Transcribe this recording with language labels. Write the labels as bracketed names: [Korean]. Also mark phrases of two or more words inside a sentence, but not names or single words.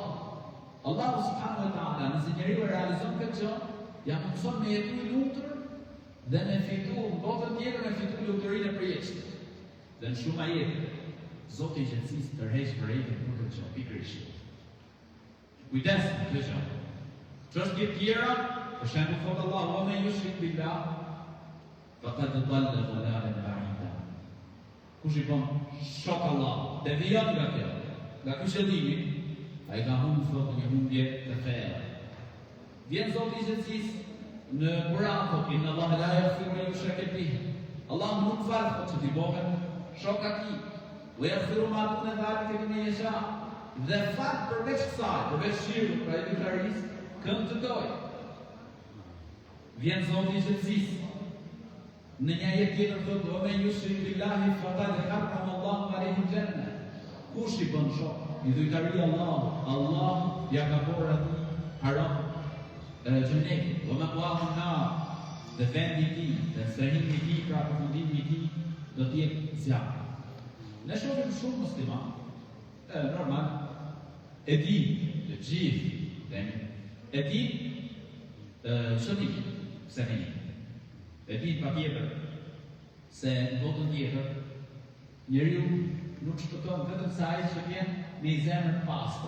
[Albanian] Allahu [Arabic] سبحانه وتعالى, [Albanian] nëse njeriu e realizon këtë gjë, ja mundson me jetu i lumtur dhe me fitu në botën tjetër, me fitu lumturinë e përjetshme. Dhe në shumë ajete, Zoti i gjithësisë tërheq vërejtjen për këtë gjë, pikërisht. Kujdes me këtë gjë. Çështje të tjera, për shembull thot Allahu, [Arabic] "ومن يشرك بالله فقد ضل ضلالا بعيدا." [Albanian] Kush i bën shok Allah, devijon nga kjo, nga ky qëllimi, ai ka humbur një humbje të thellë. Vjen Zoti i gjithësisë në Kur'an thotë [Arabic] إن الله لا يغفر أن يشرك به. [Albanian] Allah nuk fal që t'i bëhen shok atij. [Arabic] ويغفر ما دون ذلك لمن يشاء. [Albanian] Dhe fal përveç kësaj, përveç shirkut, pra i klaris, kënd të doj. Vjen Zoti i gjithësisë në një ajet tjetër thotë [Arabic] ومن يشرك بالله فقد حرم الله عليه الجنة. [Albanian] Kush i bën shok i dhujtari Allah ja ka bërë ati haram xhenetin, [Arabic] ومأواه النار, [Albanian] dhe vendi i tij, dhe strehimi i tij, pra përfundimi i tij do të jetë zjarri. Ne shohim shumë musliman, normal, e di të gjithë, e di shëtimin, pse ne e di patjetër se në botën tjetër njeriu nuk shpëton vetëm se ai që vjen me zemër pastër.